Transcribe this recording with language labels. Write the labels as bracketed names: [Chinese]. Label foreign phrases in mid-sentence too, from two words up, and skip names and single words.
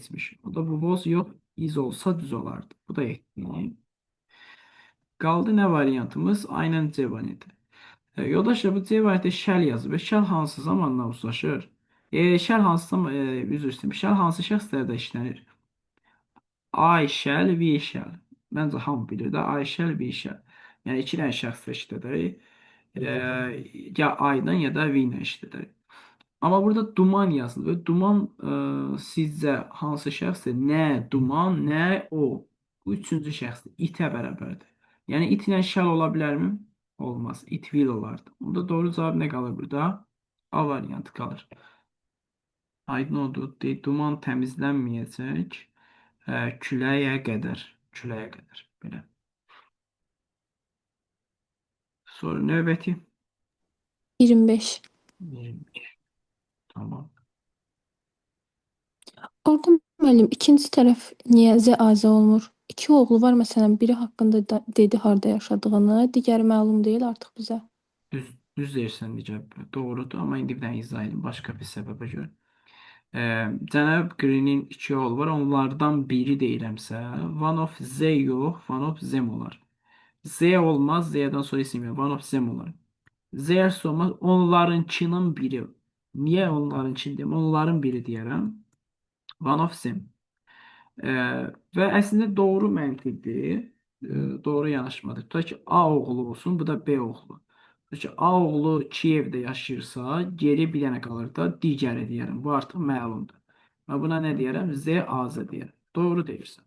[Azerbaijani] O da bu was yox, is olsa düz olardı. Bu da etdi. Qaldı nə variantımız? Aynen C variantı. Yoldaşlar, bu C variantı shall yazıb. Shall hansı zamanla uzlaşır? Shall hansı üzr istəyirəm. Shall hansı şəxslərdə işlənir? [English] I shall, we shall. [Azerbaijani] Məncə hamı bilir də. [English] I shall, we shall. [Azerbaijani] Yəni iki dənə şəxs işlədir. Ya I-dan ya da we-lə işlədir. Amma burada duman yazılır. Duman sizcə hansı şəxsdir? Nə duman, nə o. Bu üçüncü şəxsdir. İtə bərabərdir. Yəni it ilə shall ola bilərmi? Olmaz. [English] It will olardı. [Azerbaijani] Onda doğru cavab nə qalır burada? A variantı qalır. Aydın oldu. Duman təmizlənməyəcək. Küləyə qədər. Küləyə qədər. Belə. Sonra növbəti. 25. 20. Tamam. Orada müəllim ikinci tərəf niyə Z olmur? İki oğlu var məsələn, biri haqqında dedi harda yaşadığını, digəri məlum deyil artıq bizə. Düz deyirsən necə doğrudur, amma indi bir dənə izah edeyim başqa bir səbəbə görə. Cənab Green'in iki oğlu var, onlardan biri deyirəmsə, [English] one of Z yox, one of them olar. [Azerbaijani] Z olmaz, Z'dən sonra isim yox, [English] one of them olar. [Azerbaijani] Z olmaz, onlarınkinin biri. Niyə onlarınkini deyim? Onların biri deyərəm. [English] One of them. [Azerbaijani] Və əslində doğru məntiqdir. Doğru yanaşmadır. Tutaq ki, A oğlu olsun, bu da B oğlu. Tutaq ki, A oğlu Kiyevdə yaşayırsa, geri bir dənə qalır da digəri deyərəm. Bu artıq məlumdur. Və buna nə deyərəm? Z, AZ deyərəm. Doğru deyirsən.